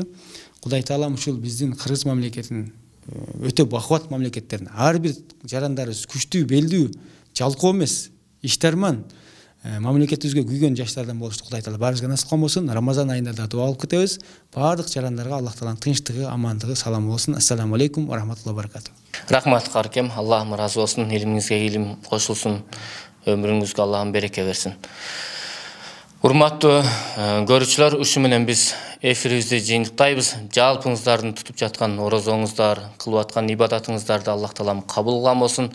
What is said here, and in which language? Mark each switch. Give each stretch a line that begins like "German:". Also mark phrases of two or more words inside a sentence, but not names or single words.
Kyrgyz: Кудай таалам ушул биздин Кыргыз мамлекетинин өтө бакубат мамлекеттерин, ар бир жарандарыбыз күчтүү, белдүү, жалкоо эмес, иштарман мамлекетибизге күйгөн жаштардан болушту Кудай таала баарыбызга насип кылган болсун. Рамазан айында да дуа кылып кетебиз. Баардык жарандарга Аллах тааланын тынчтыгы, амандыгы, саламы болсун.
Arabic: السلام عليكم ورحمة الله وبركاته.
Kyrgyz: Рахмат, Каракем, Аллахым разы болсун, илимиңизге илим кошулсун, өмүрүңүзгө Аллахым береке берсин. Урматтуу көрүүчүлөр, ушу менен биз эфирибизди жыйынтыктайбыз. Жалпыңыздардын тутуп жаткан орозоңуздар, кылып аткан ибадатыңыздарды Аллах таалам кабыл кылган болсун.